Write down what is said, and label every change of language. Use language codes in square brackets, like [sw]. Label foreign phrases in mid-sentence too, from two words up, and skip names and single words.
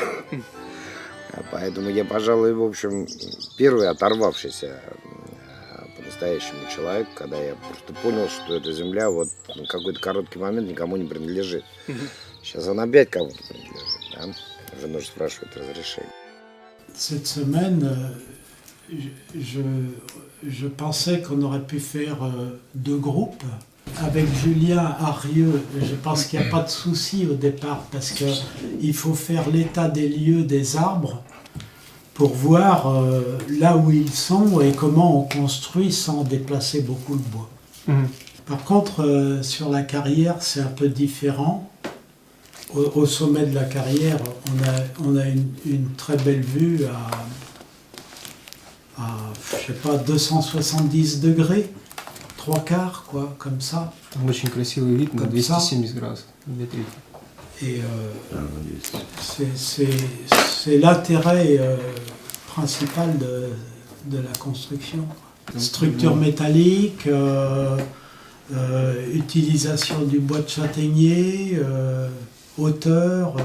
[ru] Поэтому я, пожалуй, в общем, первый оторвавшийся по-настоящему человек, когда я просто понял, что эта земля вот на какой-то короткий момент никому не принадлежит. Сейчас она опять кому-то принадлежит, да? Жена же спрашивает разрешение. [fr] Cette semaine, je pensais qu'on aurait pu faire 2 groupes. Avec Julien à Rieux, je pense qu'il n'y a pas de souci au départ parce qu'il faut faire l'état des lieux des arbres pour voir là où ils sont et comment on construit sans déplacer beaucoup le bois. Par contre, sur la carrière, c'est un peu différent. Au sommet de la carrière, on a une très belle vue à je sais pas, 270 degrés, 3/4, quoi, comme ça. [ru] Очень красивый вид на 270 градусов. [fr] Et c'est l'intérêt principal de la construction. Structure métallique, utilisation du bois de châtaignier, hauteur, tout ça.